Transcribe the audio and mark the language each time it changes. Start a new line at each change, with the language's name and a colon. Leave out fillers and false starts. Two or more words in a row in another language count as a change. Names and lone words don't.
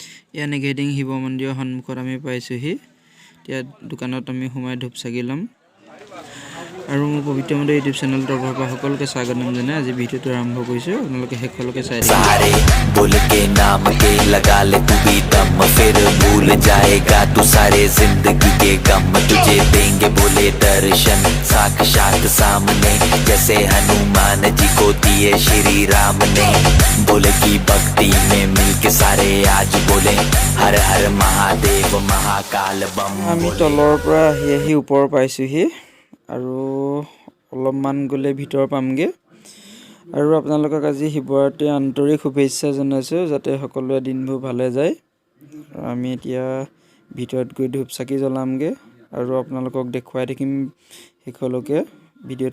Assamese: ইয়া নেগেটিং শিৱ মন্দিৰৰ সন্মুখত আমি পাইছোহি এতিয়া দোকানত আমি সোমাই ধূপ চাকি ল'ম আৰু মোৰ পবিত্ৰ মন্দিৰ ইউটিউব চেনেল তৰফৰ পৰা সকলোকে স্বাগতম জনাই আজি ভিডিঅ'টো আৰম্ভ কৰিছোঁ আপোনালোকে শেষলৈকে চাই থাকিব
Hindi: सारे बोल के नाम के लगा ले तू भी दम फिर भूल जाएगा तू सारे जिंदगी के गम तुझे देंगे बोले दर्शन साक्षात सामने जैसे हनुमान जी को दिए श्री राम ने बोले की भक्ति में मिलके सारे आज बोले हर हर महादेव महाकाल बम
Assamese: আমি তলৰ পৰা আহি ওপৰ পাইছোহি আৰু অলপমান গ'লে ভিতৰ পামগে আৰু আপোনালোকক আজি শিৱৰাত্ৰি আন্তৰিক শুভেচ্ছা জনাইছোঁ যাতে সকলোৱে দিনবোৰ ভালে যায় আমি এতিয়া ভিতৰত গৈ ধূপ চাকি জ্বলামগে আৰু আপোনালোকক দেখুৱাই থাকিম শেষলৈকে ভিডিঅ'টো